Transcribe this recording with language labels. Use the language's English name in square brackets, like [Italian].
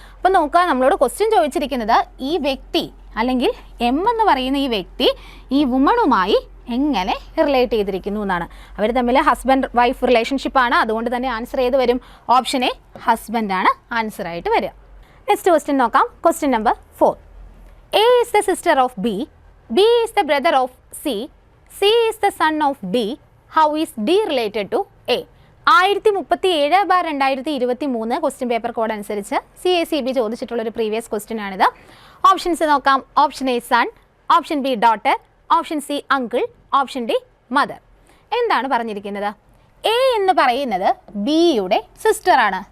[Malayalam] അപ്പോൾ നോക്കുക, നമ്മളോട് ക്വസ്റ്റ്യൻ ചോദിച്ചിരിക്കുന്നത് ഈ വ്യക്തി അല്ലെങ്കിൽ എം എന്ന് പറയുന്ന ഈ വ്യക്തി ഈ വുമണുമായി എങ്ങനെ റിലേറ്റ് ചെയ്തിരിക്കുന്നു എന്നാണ്. അവർ തമ്മിൽ ഹസ്ബൻഡ് വൈഫ് റിലേഷൻഷിപ്പാണ്. അതുകൊണ്ട് തന്നെ ആൻസർ ചെയ്ത് വരും ഓപ്ഷൻ എ, ഹസ്ബൻഡാണ് ആൻസർ ആയിട്ട് വരിക. നെക്സ്റ്റ് ക്വസ്റ്റ്യൻ നോക്കാം. Question number 4. [English] A is the sister of B, B is the brother of C, C is the son of D. How is D related to A? [Malayalam] 1037/2023 question paper code അനുസരിച്ച് CACB ചോദിച്ചിട്ടുള്ളൊരു previous question ആണിത്. Options നോക്കാം. [English] Option A son, option B daughter, option C uncle, option D mother. [Malayalam] എന്താണ് പറഞ്ഞിരിക്കുന്നത്? A എന്ന് പറയുന്നത് ബിയുടെ സിസ്റ്ററാണ്.